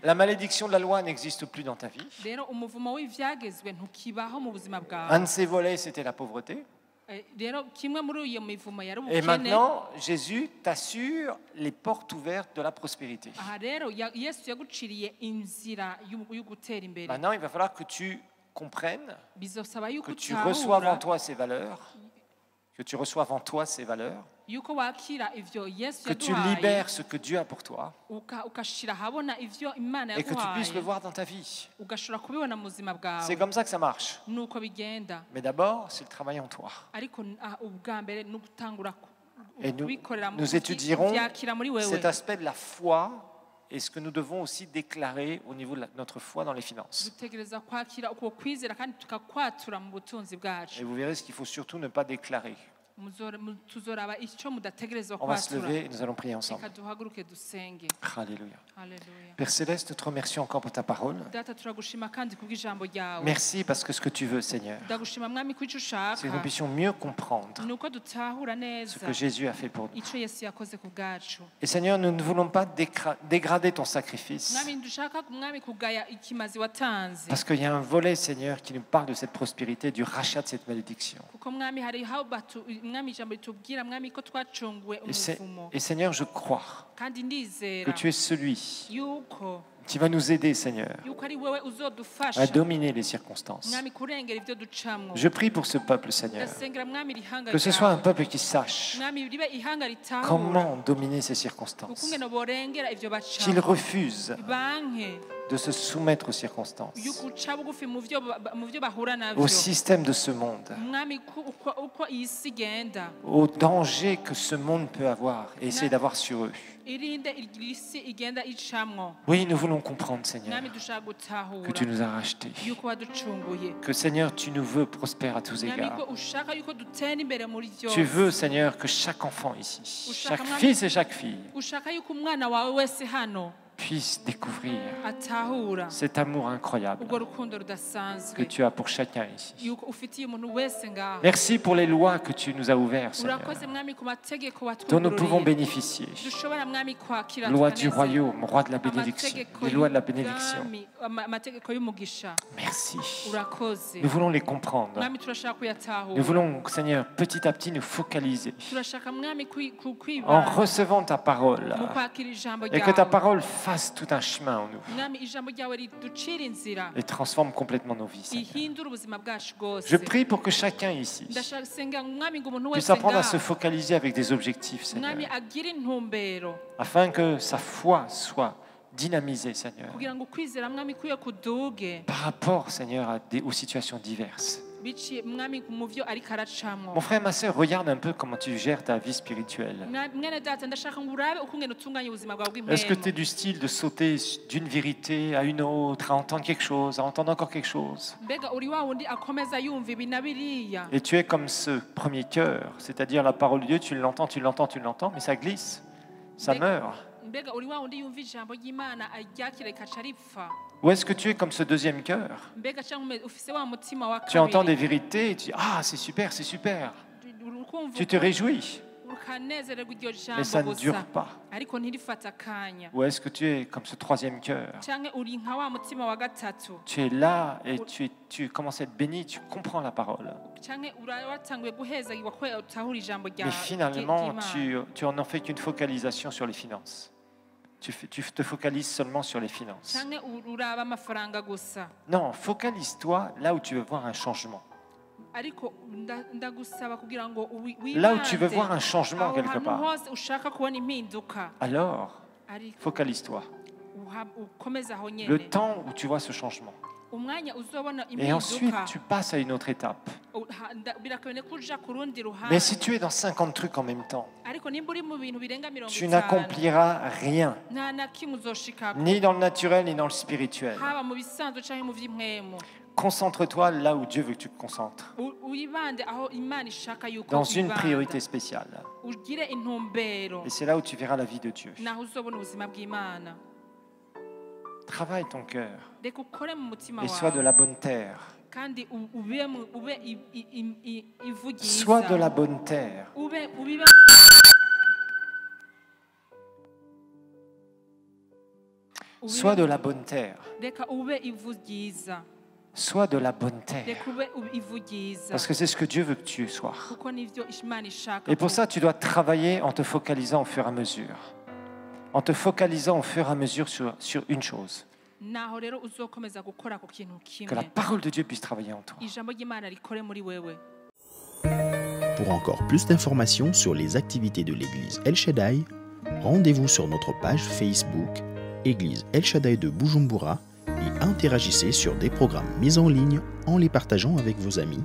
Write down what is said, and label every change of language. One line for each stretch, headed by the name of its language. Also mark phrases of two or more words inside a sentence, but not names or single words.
French: La malédiction de la loi n'existe plus dans ta vie.
Rundi: Rero umuvumo w'ivyagezwe ntukibaho mu buzima
French: Un
Rundi: bwawe.
French: de ses volets, c'était la pauvreté.
Rundi: Rero kimwe muri iyo mivumo yari
French: Et
Rundi: ubukene.
French: maintenant, Jésus t'assure les portes ouvertes de la prospérité.
Rundi: Aha rero Yesu yaguciriye inzira y'ugutera imbere.
French: Maintenant, il va falloir que tu comprennes,
Rundi: Bizosaba yuko
French: que tu reçoives en
Rundi: utahura,
French: toi ces valeurs, que tu reçoives en toi ces valeurs,
Rundi: yuko wakira ivyo Yesu
French: que tu
Rundi: yaduhaye,
French: libères ce que Dieu a pour toi
Rundi: ukashira habona ivyo Imana
French: et que tu puisses le
Rundi: yaguhaye,
French: voir dans ta vie.
Rundi: ugashobora kubibona mu buzima
French: C'est
Rundi: bwawe.
French: comme ça que ça marche.
Rundi: Nuko bigenda.
French: Mais d'abord, c'est le travail en toi.
Rundi: Ariko ubwa mbere ni ugutangura
French: Et
Rundi: kubikorera
French: nous étudierons
Rundi: kuvyakira muri wewe.
French: cet aspect de la foi et ce que nous devons aussi déclarer au niveau de notre foi dans les finances.
Rundi: dutegereza kwakira uko kwizera kandi tukakwatura mu butunzi
French: Et
Rundi: bwacu.
French: vous verrez ce qu'il faut surtout ne pas déclarer.
Rundi: Tuzoraba icyo mudategerezwa
French: On va se
Rundi: kwatura.
French: lever et nous allons prier ensemble.
Rundi: Reka duhaguruke dusenge.
French: Alléluia.
Rundi: Haleluya.
French: Père Céleste, nous te remercions encore pour ta parole.
Rundi: Data turagushima kandi kubw'ijambo ryawe.
French: Merci parce que ce que tu veux, Seigneur,
Rundi: Ndagushima mwami ko icyo
French: c'est que nous
Rundi: ushaka
French: puissions mieux comprendre
Rundi: ni uko dutahura
French: ce
Rundi: neza
French: que Jésus a fait pour nous.
Rundi: icyo Yesu yakoze ku bwacu.
French: Et Seigneur, nous ne voulons pas dégrader ton sacrifice
Rundi: Mwami ndushaka mwami kugaya ikimazi watanze.
French: parce qu'il y a un volet, Seigneur, qui nous parle de cette prospérité, du rachat de cette malédiction.
Rundi: Kuko mwami hari aho mwami ijambo ritubwira mwami ko twacunguwe umuvumo.
French: Et Seigneur, je crois
Rundi: Kandi
French: que
Rundi: ndizera
French: tu es celui
Rundi: yuko
French: Tu vas nous aider, Seigneur,
Rundi: yuko ari wewe uzodufasha
French: à dominer les circonstances.
Rundi: mwami kurengera ivyo ducamwo
French: Je prie pour ce peuple, Seigneur,
Rundi: ndasengera mwami ihanga
French: que ce soit un
Rundi: ryawe
French: peuple qui sache
Rundi: mwami ribe ihanga ritahura
French: comment dominer ces circonstances,
Rundi: ukungene borengera ivyo
French: qu'ils
Rundi: bacamwo
French: refusent
Rundi: banke
French: de se soumettre aux circonstances,
Rundi: yukuca bugufi mu vyo bahura
French: au
Rundi: navyo
French: système de ce monde,
Rundi: mwami uko iyi si igenda
French: aux dangers que ce monde peut avoir et essayer d'avoir sur eux.
Rundi: irinde iyi si igenda icamwo
French: Oui, nous voulons comprendre, Seigneur,
Rundi: mwami dushaka
French: que
Rundi: gutahura
French: tu nous as rachetés,
Rundi: yuko waducunguye
French: que, Seigneur, tu nous veux prospères à tous
Rundi: mwami
French: égards.
Rundi: ko ushaka yuko dutera imbere muri
French: Tu
Rundi: vyose
French: veux, Seigneur, que chaque enfant ici, chaque fils et chaque fille
Rundi: ushaka yuko umwana wawe wese hano
French: puisse découvrir
Rundi: atahura
French: cet amour incroyable
Rundi: ubwo rukundo
French: que
Rundi: rudasanzwe
French: tu as pour chacun ici.
Rundi: yuko ufitiye umuntu wese ngaho
French: Merci pour les lois que tu nous as ouvertes, Seigneur,
Rundi: urakoze mwami ku mategeko
French: dont nous pouvons
Rundi: watwugururiye
French: bénéficier.
Rundi: dushobora mwami kwakira
French: Loi du
Rundi: tukanezerwa.
French: royaume, roi de la bénédiction,
Rundi: Amategeko
French: les lois de la bénédiction.
Rundi: y'ubwami, amategeko y'umugisha
French: Merci.
Rundi: urakoze
French: Nous voulons les comprendre.
Rundi: mwami turashaka
French: Nous
Rundi: kuyatahura
French: voulons, Seigneur, petit à petit nous focaliser
Rundi: turashaka mwami
French: en
Rundi: kwibanda
French: recevant ta parole
Rundi: mu kwakira ijambo
French: et que ta
Rundi: ryawe
French: parole fasse tout un chemin en nous
Rundi: mwami ijambo ryawe riducira inzira
French: et transforme complètement nos vies, Seigneur.
Rundi: ihindura ubuzima bwacu bwose
French: Je prie pour que chacun ici
Rundi: ndashaka senga mwami ngo umuntu
French: puisse
Rundi: wese
French: apprendre à se
Rundi: ngaho
French: focaliser avec des objectifs,
Rundi: mwami
French: Seigneur,
Rundi: agire intumbero
French: afin que sa foi soit dynamisée, Seigneur,
Rundi: kugira ngo ukwizera mwami kuye kuduge
French: par rapport, Seigneur, aux situations diverses.
Rundi: biciye mwami mu vyo ariko aracamwo
French: Mon frère, ma sœur, regarde un peu comment tu gères ta vie spirituelle.
Rundi: mwene data ndashaka ngo urabe ukungene utunganya ubuzima bwawe
French: Est-ce que tu es
Rundi: bw'impwemu
French: du style de sauter d'une vérité à une autre, à entendre quelque chose, à entendre encore quelque chose?
Rundi: mbega uri wa wundi akomeza yumva ibi na biriya
French: Et tu es comme ce premier cœur, c'est-à-dire la parole de Dieu, tu l'entends, tu l'entends, tu l'entends, mais ça glisse, ça meurt.
Rundi: mbega uri wa wundi yumva ijambo ry'imana aryakira rikaca ripfa
French: Ou est-ce que tu es comme ce deuxième cœur?
Rundi: mbega cyangwa ufise wa mutima wa
French: Tu entends des
Rundi: kabiri
French: vérités et tu dis, ah, c'est super, c'est super.
Rundi: urukumva
French: Tu te réjouis,
Rundi: ukanezererwa iryo
French: mais ça
Rundi: jambo
French: ne dure
Rundi: gusa
French: pas.
Rundi: ariko ntirifata akanya
French: Ou est-ce que tu es comme ce troisième cœur?
Rundi: cyangwa uri nka wa mutima wa gatatu
French: Tu es là et tu commences à être béni, tu comprends la parole.
Rundi: cyangwa uratanguye guhezagirwa ko utahura ijambo
French: Mais finalement,
Rundi: ry'Imana
French: tu en fais qu'une focalisation sur les finances. Tu te focalises seulement sur les finances.
Rundi: cyangwa uraba amafaranga gusa
French: Non, focalise-toi là où tu veux voir un changement.
Rundi: ariko ndagusaba kugira ngo
French: Là où tu veux
Rundi: wibande
French: voir un changement
Rundi: aho
French: quelque
Rundi: hantu
French: part.
Rundi: hose ushaka kubona impinduka
French: Alors,
Rundi: ariko
French: focalise-toi.
Rundi: ukomeze aho
French: Le
Rundi: nyene
French: temps où tu vois ce changement.
Rundi: umwanya uzobona
French: Et ensuite,
Rundi: impinduka
French: tu passes à une autre étape.
Rundi: birakabone ko uja ku rundi
French: Mais si
Rundi: ruhande
French: tu es dans 50 trucs en même temps,
Rundi: ariko nimba uri mu bintu birenga 50
French: tu n'accompliras rien,
Rundi: nta na kimwe uzoshikako
French: ni dans le naturel, ni dans le spirituel.
Rundi: haba mu bisanzwe canke mu vy'impwemu
French: Concentre-toi là où Dieu veut que tu te concentres,
Rundi: uyibande aho imana ishaka yuko
French: dans une
Rundi: wibanda.
French: priorité spéciale.
Rundi: ugire intumbero
French: Et c'est là où tu verras la vie de Dieu.
Rundi: naho uzobona ubuzima bw'imana
French: Travaille ton cœur
Rundi: reka ukore mu mutima
French: et sois de
Rundi: wawe
French: la bonne terre.
Rundi: kandi ube ivu ryiza
French: Sois de la bonne terre.
Rundi: ubibe
French: Sois de la bonne terre.
Rundi: reka ube ivu ryiza
French: Sois de la bonne terre.
Rundi: reka ube ivu ryiza
French: Parce que c'est ce que Dieu veut que tu sois.
Rundi: kuko nivyo imana ishaka
French: Et pour ça, tu dois travailler en te focalisant au fur et à mesure. En te focalisant au fur et à mesure sur une chose.
Rundi: naho rero uzokomeza gukora ku kintu
French: Que la
Rundi: kimwe
French: parole de Dieu puisse travailler en toi.
Rundi: ijambo ry'imana rikore muri wewe.
French: Pour encore plus d'informations sur les activités de l'église El Shaddai, rendez-vous sur notre page Facebook Église El Shaddai de Bujumbura et interagissez sur des programmes mis en ligne en les partageant avec vos amis.